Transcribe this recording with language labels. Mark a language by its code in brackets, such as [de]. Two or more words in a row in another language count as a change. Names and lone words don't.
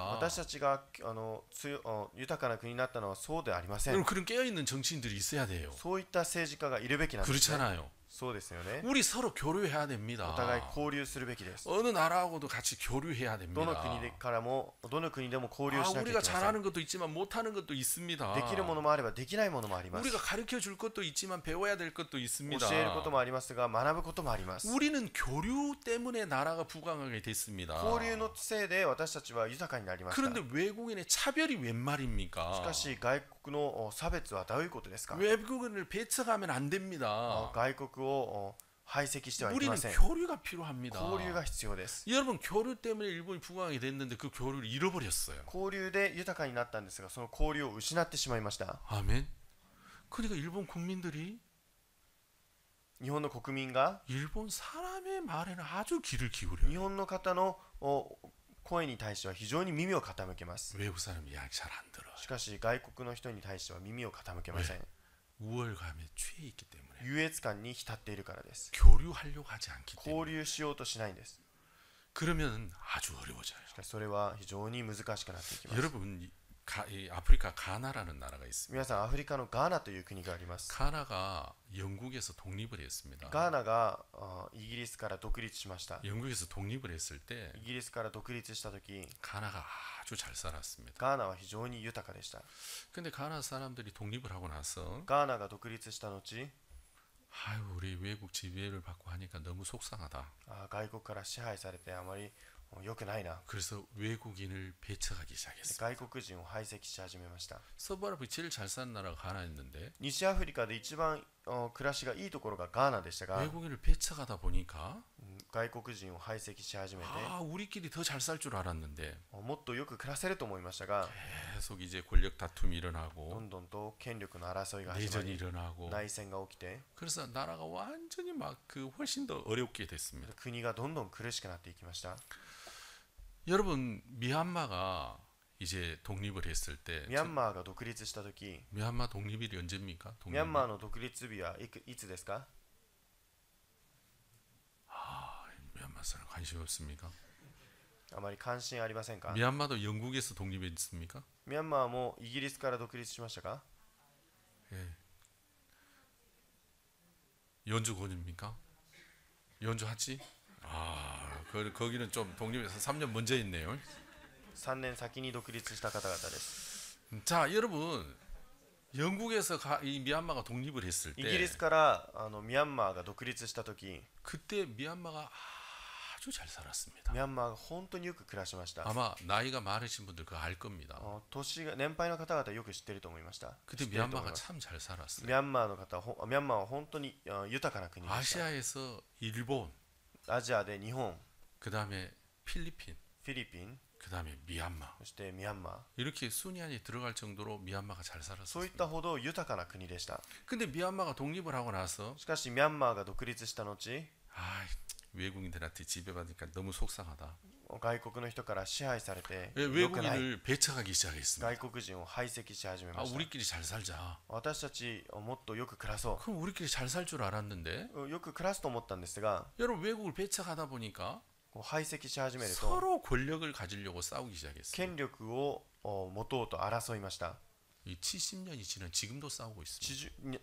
[ja] 私たちが豊かな国になったのはそうではありません。 [ko] 여러분 그런 깨어있는 정치인들이 있어야 돼요. [ja] そういった政治家がいるべきなんです、ね。 [ko] 그렇잖아요. [ja] そうですよね。 [ko] 우리 서로 교류해야 됩니다. [ja] お互い交流するべきです。 [ko] 어느 나라하고도 같이 교류해야 [ja] ど [ko] 됩니다. [ja] の国でからもどの国でも交流 [ko] 아, [ja] しなきゃいけ [ko] 우리가 [ja] ません。 [ko] 잘하는 것도 있지만 못하는 것도 있습니다. [ja] できるものもあればできないものもあります。 [ko] 우리가 가르쳐 줄 것도 있지만 배워야 될 것도 있습니다. [ja] 教えることもありますが学ぶこともあります。 [ko] 우리는 교류 때문에 나라가 부강하게 됐습니다. [ja] 交流のせいで私たちは豊かになりました。 [ko] 그런데 외국인의 차별이 웬 [ja] し [ko] 말입니까? [ja] かし外国の差別はどういうことですか？ [ko] 외국인을 배척하면 안 됩니다. [ja] 外国を排斥してはいけ [ko] 우리는 [ja] ません。 [ko] 교류가 필요합니다. [ja] 交流が必要です。 [ko] 여러분 교류 때문에 일본이 부강하게 됐는데 그 교류를 잃어버렸어요. [ja] 交流で豊かになったんですが、その交流を失ってしまいました。 [ko] 아멘. 그러니까 일본 국민들이 [ja] 日本の国民が [ko] 일본 사람의 말에는 아주 귀를 기울여요. [ja] 日本の方の声に対しては非常に耳を傾けます。 [ko] 외국 사람이 이야기 잘 안 들어요. [ja] しかし外国の人に対しては耳を傾けません。 [ko] 우월감에 취해 있기 때문에 [ja] 優越感に浸っているからです。 [ko] 교류하려고 하지 않기 [ja] 交 [ko] 때문에 [ja] 流しようとしないんです。 [ko] 그러면 아주 어려워져요. [ja] しかしそれは非常に難しくなっていきます。 [ko] 여러분 이 아프리카 가나라는 나라가 있습니다. [ja] 皆さん、アフリカのガーナという国があります。 [ko] 가나가 영국에서 독립을 했습니다. [ja] ガーナがイギリスから独立しました。 [ko] 영국에서 독립을 했을 때 [ja] イギリスから独立したとき、 [ko] 가나가 아주 잘 살았습니다. [ja] ガーナは非常に豊かでした。 [ko] 근데 가나 사람들이 독립을 하고 나서 [ja] ガーナが独立した後、 [ko] 아유 우리 외국 지배를 받고 하니까 너무 속상하다. [ja] 外国から支配されてあまり良くないな。 [ko] 그래서 외국인을 배척하기 시작했어요. [ja] 外国人を排斥し始めました。 [ko] 서브아프리카 제일 잘 사는 나라가 가나였는데 [ja] 西アフリカで一番暮らしがいいところがガーナでしたが、 [ko] 외국인을 배척하다 보니까 [ja] 外国人を排斥し始めて、 [ko] 아 우리끼리 더 잘 살 줄 알았는데 [ja] もっとよく暮らせると思いましたが、 [ko] 계속 이제 권력 다툼이 [ja] ど [ko] 일어나고 [ja] んどんと権力の争いが始ま [ko] 내전이 [ja] り、 [ko] 일어나고 [ja] 内戦が起きて、 [ko] 그래서 나라가 완전히 막 그 훨씬 더 어렵게 됐습니다. [ja] 国がどんどん苦しくなっていきました。 [ko] 여러분 미얀마가 이제 독립을 했을 때 [ja] ミャンマーが独立したとき、 [ko] 미얀마 독립일이 언제입니까? [ja] ミャン [ko] 독립이? [ja] マーの独立日はいつですか？ [ko] 미얀마 사람 관심 없습니까? [ja] あまり関心ありませんか？ [ko] 미얀마도 영국에서 독립했습니까? [ja] ミャンマーもイギリスから独立しましたか？ [ko] 예. 연주 권입니까? 연주 하지? 아, 거기는 좀 독립해서 3년 먼저 있네요. [ja] 3 年先に独立した方々です。 [ko] 자, 여러분, 영국에서 이 미얀마가 독립을 했을 [ja] イギリス [ko] 때 [ja] からミャンマーが独立したとき、 [ko] 그때 미얀마가 아주 잘 살았습니다. [ja] ミャンマーが本当によく暮らしました。 [ko] 아마 나이가 많으신 분들 그거 알 겁니다. [ja] 年配の方々よく知っていると思いました。 [ko] 그때 [ja] 知っていると思い [ko] 미얀마가 [ja] ます。 [ko] 참 잘 살았어요. [ja] ミャンマーの方、ミャンマーは本当に豊かな国でした。 [ko] 아시아에서 일본, [ja] アジアで日本、 [ko] 그 다음에 필리핀, [ja] フィリピン、 [ko] 그 다음에 미얀마 [ja] そしてミャンマー、 [ko] 이렇게 순위 안에 들어갈 정도로 미얀마가 잘 [ja] そういっ [ko] 살았어요. [ja] たほど豊かな国でした。 [ko] 근데 미얀마가 독립을 하고 나서 [ja] しかしミャンマーが独立した後、 [ko] 아, 외국인들한테 지배받으니까 너무 속상하다. [ja] 外国の人から支配されて [ko] 왜 [ja] 良くない。 [ko] 외국인을 배척하기 시작했습니다. [ja] 外国人を排斥し始め [ko] 아, [ja] ました。 [ko] 우리끼리 잘 살자. [ja] 私たちもっとよく暮らそ [ko] 그럼 우리끼리 잘 살 줄 알았는데 [ja] う。よく暮らすと思ったんですが、 [ko] 여러분 외국을 배척하다 보니까 [ja] 排斥し始めると [ko] 서로 권력을 가지려고 싸우기 시작했어요. [ja] 権力を持とうと争いました。 [ko] 이 70년이 지난 지금도 싸우고 있습니다.